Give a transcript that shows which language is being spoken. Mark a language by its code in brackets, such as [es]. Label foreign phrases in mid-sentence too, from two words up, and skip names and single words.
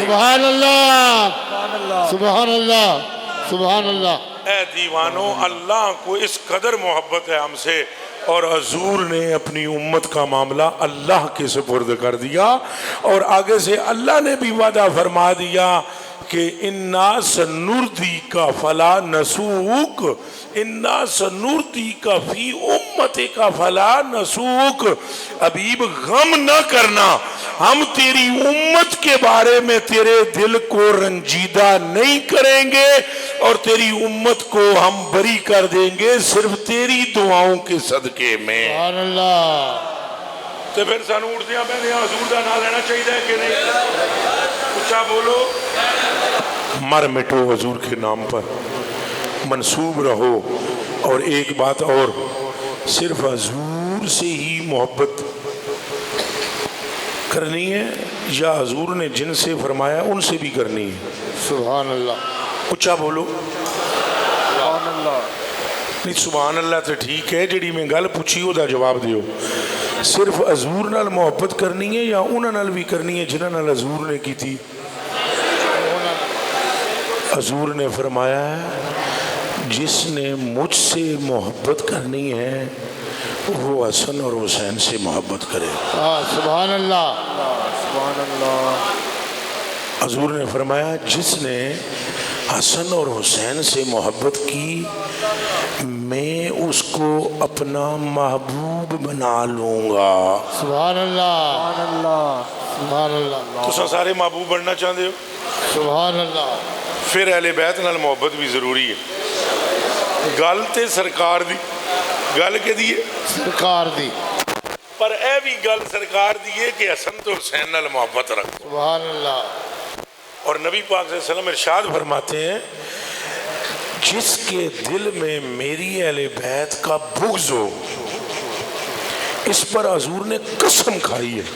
[ar] سبحان اللہ, سبحان اللہ, سبحان اللہ. [ur] اے دیوانو, اللہ کو اس قدر محبت ہے ہم سے, اور حضور نے اپنی امت کا معاملہ اللہ کے سپرد کر دیا. اور آگے سے اللہ نے بھی وعدہ فرما دیا کہ [ar] انا سنردیک فلا نسوک, انا سنردیک فی امتک فلا نسوک. [ur] حبیب غم نہ کرنا, ہم تیری امت کے بارے میں تیرے دل کو رنجیدہ نہیں کریں گے اور تیری امت کو ہم بری کر دیں گے صرف تیری دعاؤں کے صدقے میں. [ar] سبحان اللہ. [pa] تو پھر سانو اٹھدیاں پہندیاں حضور دا نام لینا چاہیے کہ نہیں؟ [ur] اچھا بولو. مر مٹو حضور کے نام پر, منسوب رہو. اور ایک بات اور, صرف حضور سے ہی محبت کرنی ہے یا حضور نے جن سے فرمایا ان سے بھی کرنی ہے؟ [ar] سبحان اللہ. [ur] اچھا بولو. [ar] سبحان اللہ. [pa] نہیں [ar] سبحان اللہ [pa] تو ٹھیک ہے, جڑی میں گل پوچھی وہ دا جواب دیو. صرف حضور نال محبت کرنی ہے یا انہاں نال بھی کرنی ہے جنہاں نال حضور نے کی تھی؟ [ur] حضور نے فرمایا ہے جس نے مجھ سے محبت کرنی ہے وہ حسن اور حسین سے محبت کرے. [ar] سبحان اللہ. سبحان اللہ. حضور نے فرمایا جس نے حسن اور حسین سے محبت کی میں اس کو اپنا محبوب بنا لوں گا. سبحان اللہ. سبحان اللہ. سبحان اللہ. [pa] تساں سارے محبوب بننا چاہتے ہو؟ [ar] سبحان اللہ. [pa] پھر اہل بیت نال محبت بھی ضروری ہے. گل تے سرکار دی گل کے دیے سرکار دی پر اے بھی گل سرکار دیے کہ حسن تو حسین نال محبت رکھ. سبحان اللہ. [ur] اور نبی پاک [ar] صلی اللہ علیہ وسلم [ur] ارشاد فرماتے ہیں جس کے دل میں میری اہل بیت کا بغض ہو اس پر حضور نے قسم کھائی ہے.